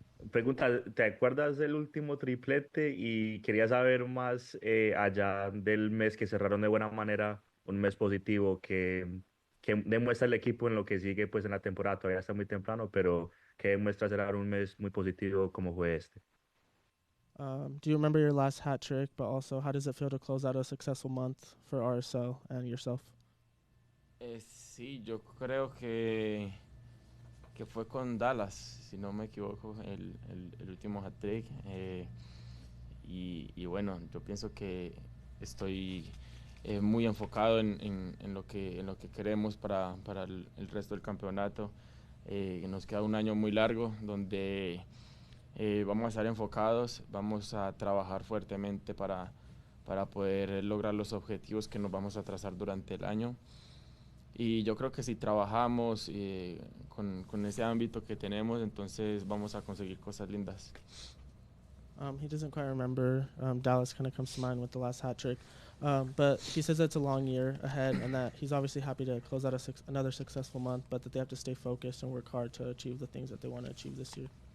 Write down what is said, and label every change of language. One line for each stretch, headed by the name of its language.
Spanish: Pregunta, ¿te acuerdas del último triplete? Y quería saber más allá del mes que cerraron de buena manera, un mes positivo que demuestra el equipo en lo que sigue pues en la temporada. Todavía está muy temprano, pero que demuestra cerrar un mes muy positivo como fue este.
English: Do you remember your last hat trick, but also how does it feel to close out a successful month for RSL and yourself?
Spanish: Sí, yo creo que fue con Dallas, si no me equivoco, el último hat-trick. Y bueno, yo pienso que estoy muy enfocado en lo que queremos para el resto del campeonato. Nos queda un año muy largo donde vamos a estar enfocados, vamos a trabajar fuertemente para poder lograr los objetivos que nos vamos a trazar durante el año. Y yo creo que si trabajamos con ese ámbito que tenemos, entonces vamos a conseguir cosas lindas.
English: He doesn't quite remember. Dallas kind of comes to mind with the last hat trick. But he says it's a long year ahead and that he's obviously happy to close out another successful month, but that they have to stay focused and work hard to achieve the things that they want to achieve this year.